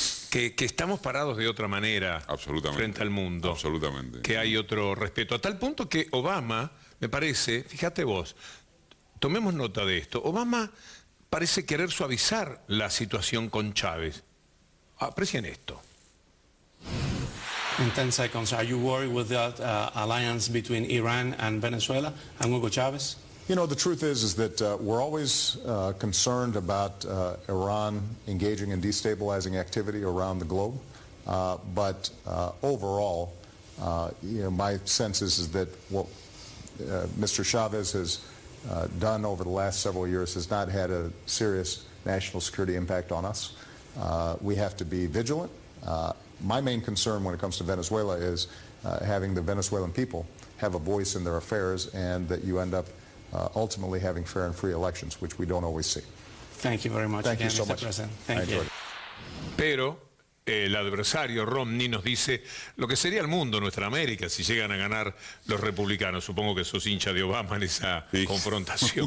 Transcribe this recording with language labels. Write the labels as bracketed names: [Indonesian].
[Spanish] Que estamos parados de otra manera frente al mundo. Absolutamente. Que hay otro respeto. A tal punto que Obama, me parece, fíjate vos, tomemos nota de esto, Obama parece querer suavizar la situación con Chávez. Aprecien esto. [English] In 10 seconds, are you worried with that alliance between Iran and Venezuela and Hugo Chavez? You know, the truth is that we're always concerned about Iran engaging in destabilizing activity around the globe. But overall, you know, my sense is that what Mr. Chavez has done over the last several years has not had a serious national security impact on us. We have to be vigilant. My main concern when it comes to Venezuela is having the Venezuelan people have a voice in their affairs, and that you end up ultimately having fair and free elections, which we don't always see. Thank you very much. Thank you again, so Mr. much. President. Thank you. [Spanish] Pero el adversario Romney nos dice lo que sería el mundo, nuestra América, si llegan a ganar los republicanos. Supongo que sos hincha de Obama en esa confrontación.